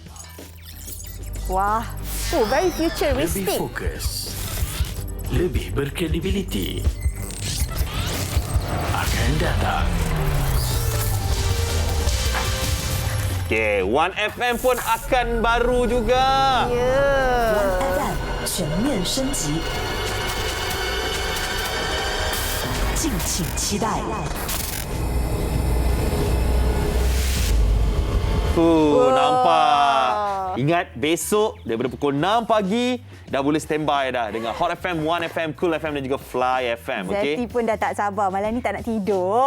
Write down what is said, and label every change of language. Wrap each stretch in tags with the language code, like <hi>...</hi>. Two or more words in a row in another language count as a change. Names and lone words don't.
<en>Wah, very futuristic.</en> <ms>Lebih fokus, lebih berkredibiliti. Akan datang. Okay, One FM pun akan baru juga.</ms> <zh>One FM 全面升级，敬请期待。</zh> <ms>Nampak. Ingat, besok daripada pukul 6 pagi dah boleh standby dah dengan Hot FM, One FM, Cool FM dan juga Fly FM. Zeti pun dah tak sabar. Malam ni tak nak tidur.</ms>